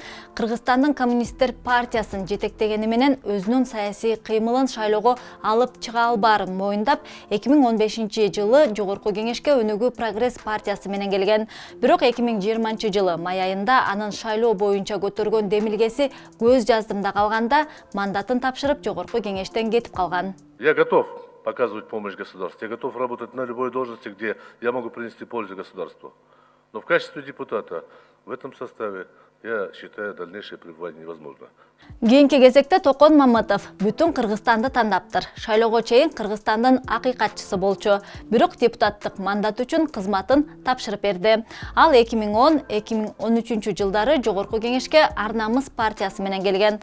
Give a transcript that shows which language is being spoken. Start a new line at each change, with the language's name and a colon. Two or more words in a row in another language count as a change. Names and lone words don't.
Kyrgyz: Кыргызстандын коммунисттер партиясын жетектегени менен өзүнүн саясий кыймылын шайлоого алып чыга албаарын моюндап, 2015 жылы Жогорку Кеңешке Өнүгүү Прогресс партиясы менен келген. Бирок 2020 жылы май айында анын шайлоо боюнча көтөргөн демилгеси көз жаздымда калганда мандатын тапшырып Жогорку Кеңештен кетип калган.
Russian: Я готов показывать помощь государству. Я готов работать на любой должности, где я могу принести пользу государству. Но в качестве депутата в этом составе я считаю дальнейшее пребывание невозможно.
Kyrgyz: Кийинки кезекте Токон Мамытов бүтүн Кыргызстанды тандаптыр. Шайлоого чейин Кыргызстандын акыйкатчысы болчу. Бирок депутаттык мандат үчүн кызматын тапшырып берди. Ал 2010-2013 жылдары Жогорку Кеңешке Ар-Намыс партиясы менен келген.